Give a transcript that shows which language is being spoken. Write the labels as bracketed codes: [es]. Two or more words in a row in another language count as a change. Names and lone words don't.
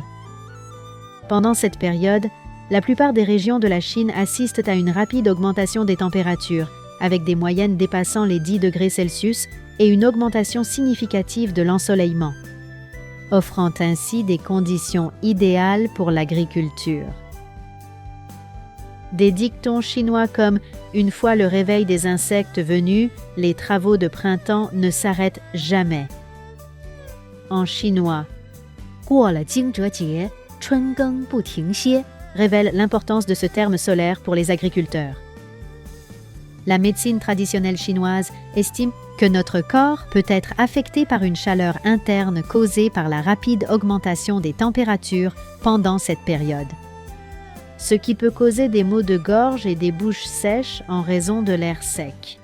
[fr] Pendant cette période, la plupart des régions de la Chine assistent à une rapide augmentation des températures, avec des moyennes dépassant les 10 degrés Celsius et une augmentation significative de l'ensoleillement, offrant ainsi des conditions idéales pour l'agriculture. Des dictons chinois comme « Une fois le réveil des insectes venu, les travaux de printemps ne s'arrêtent jamais ». En chinois, « [zh] 过了惊蛰节，春耕不停歇» [fr] révèle l'importance de ce terme solaire pour les agriculteurs. La médecine traditionnelle chinoise estime que notre corps peut être affecté par une chaleur interne causée par la rapide augmentation des températures pendant cette période, ce qui peut causer des maux de gorge et des bouches sèches en raison de l'air sec.